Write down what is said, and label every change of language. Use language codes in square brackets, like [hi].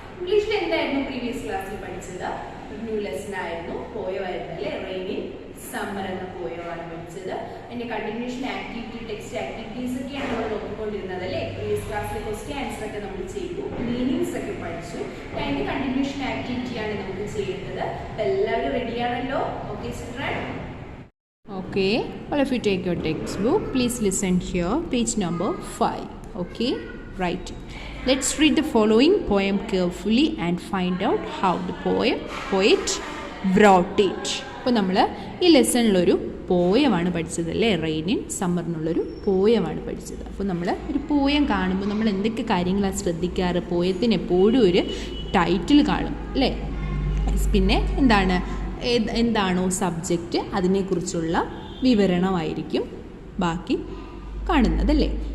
[ml] ഇംഗ്ലീഷിൽ എന്തായിരുന്നു പ്രീവിയസ് ക്ലാസ്സിൽ പഠിച്ചത്? ന്യൂ ലെസൺ ആയിരുന്നു, പോയമായിരുന്നു അല്ലേ. റെയിനിൻ സമ്മർ എന്ന പോയമാണ് പഠിച്ചത്. അതിൻ്റെ കണ്ടിന്യൂഷൻ ആക്ടിവിറ്റി, ടെക്സ്റ്റ് ആക്ടിവിറ്റീസ് ഒക്കെയാണ് നമ്മൾ നോക്കിക്കൊണ്ടിരുന്നത് അല്ലേ. പ്രീവിയസ് ക്ലാസ്സിലെ ക്വസ്റ്റ്യൻ ആൻസർ ഒക്കെ നമ്മൾ ചെയ്തു, മീനിങ്സ് ഒക്കെ പഠിച്ചു. അതിൻ്റെ കണ്ടിന്യൂഷൻ ആക്ടിവിറ്റിയാണ് നമുക്ക് ചെയ്യേണ്ടത്. അപ്പോൾ എല്ലാവരും റെഡിയാണല്ലോ? [en] Okay children. Okay, all of you take your textbook. Please listen here, page number 5. Okay, right. Let's read the following poem carefully and find out how the poet wrote it. [ml] അപ്പോൾ നമ്മൾ ഈ ലെസണിലൊരു പോയമാണ് പഠിച്ചത് അല്ലേ. Rain in summer എന്നുള്ളൊരു പോയമാണ് പഠിച്ചത്. അപ്പോൾ നമ്മൾ ഒരു പോയം കാണുമ്പോൾ നമ്മൾ എന്തൊക്കെ കാര്യങ്ങളാണ് ശ്രദ്ധിക്കാറ്? പോയത്തിന് എപ്പോഴും ഒരു ടൈറ്റിൽ കാണും അല്ലേ. പിന്നെ എന്താണോ സബ്ജക്റ്റ് അതിനെക്കുറിച്ചുള്ള വിവരണമായിരിക്കും ബാക്കി കാണുന്നതല്ലേ.